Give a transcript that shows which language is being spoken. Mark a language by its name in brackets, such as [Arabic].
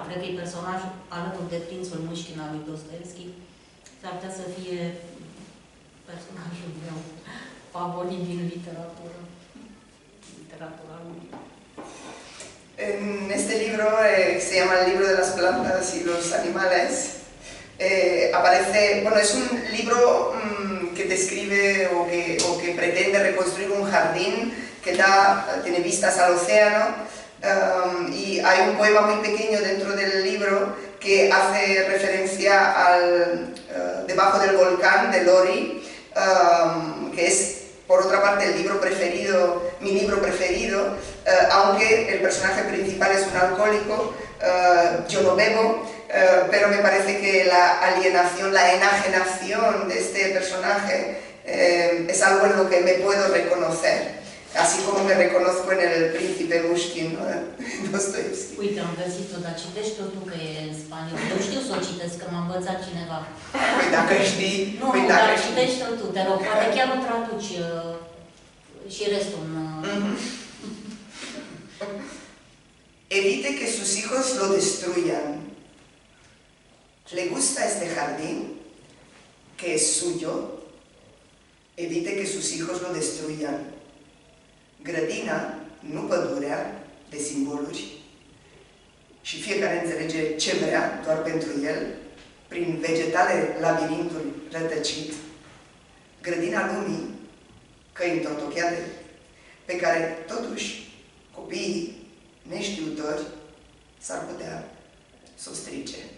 [Romanian] Cred că e personajul alături de Prințul Mușchin al lui Dostoevski. S-ar putea să fie personajul meu favorit din literatura lui. [Spanish] En este libro, que se llama El libro de las plantas y los animales, aparece, bueno, es un libro que describe o que pretende reconstruir un jardín que tiene vistas al océano, y hay un poema muy pequeño dentro del libro que hace referencia al Debajo del volcán de Laurie, que es por otra parte el libro preferido, mi libro preferido, aunque el personaje principal es un alcohólico. Yo no bebo, pero me parece que la alienación, la enajenación de este personaje es algo en lo que me puedo reconocer, así como me reconozco en el príncipe Mushkin, ¿no? Dostoevski. [Romanian] Uite, am găsit-o, dar citești-o tu că e în spaniolă. Eu știu să o citesc, că m-a învățat cineva. Păi dacă știi, nu, dar citești-o tu, te rog, poate chiar o traduci și restul în... [Spanish] Evite que sus hijos lo destruyan. ¿Le gusta este jardín que es suyo? Evite que sus hijos lo destruyan. [Romanian] Grădina, nu pădurea, de simboluri, și fiecare înțelege ce vrea doar pentru el, prin vegetale labirintul rătăcit, grădina lumii, căi întortocheate, pe care totuși copiii neștiutori s-ar putea să o strice.